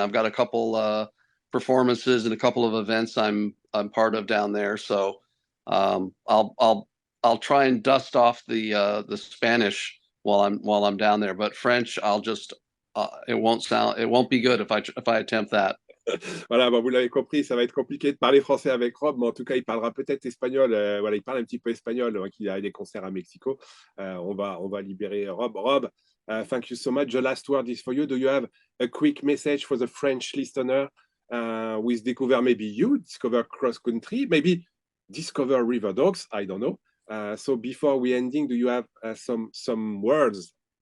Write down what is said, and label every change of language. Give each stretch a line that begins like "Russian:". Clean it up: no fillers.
English: I've got a couple performances and a couple of events I'm part of down there. So I'll try and dust off the Spanish while I'm down there. But French, I'll just it won't be good if I attempt that.
French: Voilà, bon, vous l'avez compris, ça va être compliqué de parler français avec Rob, mais en tout cas, il parlera peut-être espagnol. Voilà, il parle un petit peu espagnol, hein, qu'il a des concerts à Mexico. On va libérer Rob.
English: Rob, thank you so much. The last word is for you. Do you have a quick message for the French listener who is discover maybe you, discover cross country, maybe discover Riverdogs? I don't know. So before we ending, do you have some words?